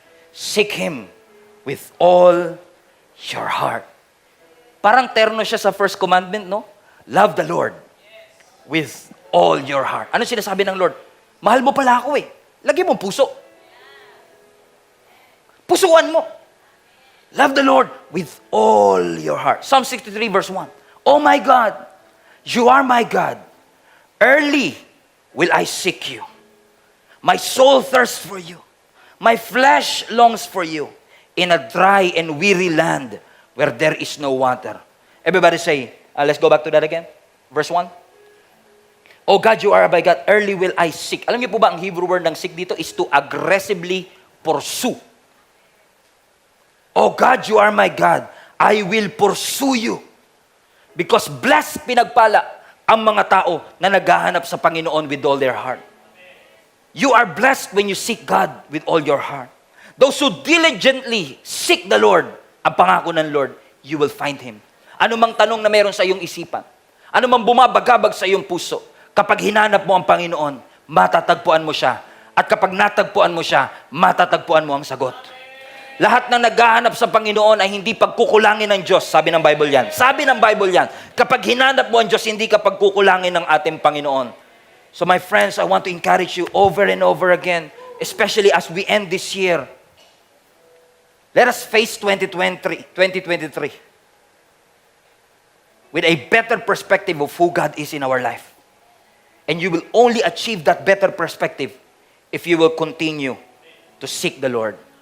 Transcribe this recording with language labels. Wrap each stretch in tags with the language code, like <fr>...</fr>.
<en>Seek Him with all your heart.</en> <tl>Parang terno siya sa first commandment, no?</tl> <en>Love the Lord with all your heart.</en> <tl>Ano sinasabi ng Lord? Mahal mo pala ako eh. Lagyan mo puso. Pusuan mo.</tl> <en>Love the Lord with all your heart. Psalm 63 verse 1. Oh my God, you are my God. Early will I seek you. My soul thirsts for you. My flesh longs for you in a dry and weary land where there is no water. Everybody say, let's go back to that again. Verse 1. Oh God, you are my God. Early will I seek.</en> <tl>Alam niyo po ba, ang Hebrew word ng seek dito</tl> <en>is to aggressively pursue. Oh God, you are my God. I will pursue you. Because blessed, pinagpala,</en> <tl>ang mga tao na naghahanap sa Panginoon</tl> <en>with all their heart. You are blessed when you seek God with all your heart. Those who diligently seek the Lord,</en> <tl>ang pangako ng Lord,</tl> <en>you will find Him.</en> <tl>Ano mang tanong na meron sa iyong isipan, ano mang bumabagabag sa iyong puso, kapag hinanap mo ang Panginoon, matatagpuan mo siya. At kapag natagpuan mo siya, matatagpuan mo ang sagot. Lahat na naghahanap sa Panginoon ay hindi pagkukulangin ng Diyos. Sabi ng Bible yan. Sabi ng Bible yan. Kapag hinanap mo ang Diyos, hindi ka pagkukulangin ng ating Panginoon.</tl> <en>So my friends, I want to encourage you over and over again, especially as we end this year. Let us face 2023 with a better perspective of who God is in our life. And you will only achieve that better perspective if you will continue to seek the Lord.</en>